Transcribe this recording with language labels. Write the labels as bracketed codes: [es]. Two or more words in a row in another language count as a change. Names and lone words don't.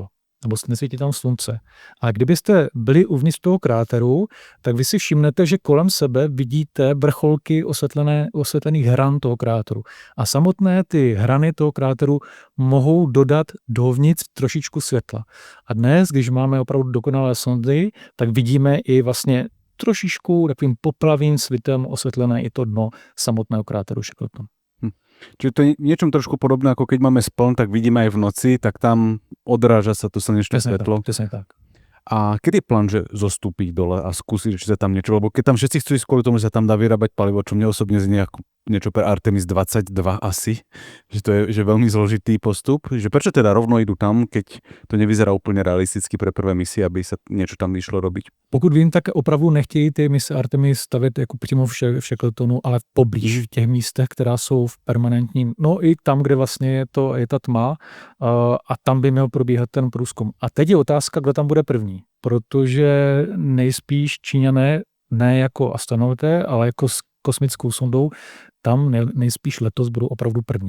[cs] Nebo nesvítí tam slunce. A kdybyste byli uvnitř toho kráteru, tak vy si všimnete, že kolem sebe vidíte vrcholky osvětlených hran toho kráteru. A samotné ty hrany toho kráteru mohou dodat dovnitř trošičku světla. A dnes, když máme opravdu dokonalé sondy, tak vidíme i vlastně trošičku takovým poplavým svitem osvětlené i to dno samotného kráteru Shackleton. [sk] Čiže to je niečom trošku podobné, ako keď máme spln, tak vidíme aj v noci, tak tam odráža sa to slnečné svetlo. [cs] Přesně tak. [sk] A kedy je plán, že zostúpiť dole a skúsiť, či sa tam niečo, lebo keď tam všetci chcú ísť kvôli tomu, že sa tam dá vyrábať palivo, čo mne osobne znie ako niečo pre Artemis 22 asi, že to je že veľmi zložitý postup, že prečo teda rovno idú tam, keď to nevyzerá úplne realisticky pre prvé misie, aby sa niečo tam išlo robiť? [cs] Pokud vím, tak opravdu nechtějí ty mise Artemis stavět jako přímo v Shackletonu, ale poblíž v těch místech, která jsou v permanentním, no i tam, kde vlastně je ta tma a tam by měl probíhat ten průzkum. A teď je otázka, kdo tam bude první, protože nejspíš Číňané, ne jako astronauté, ale jako s kosmickou sondou, tam nejspíš letos budou opravdu první.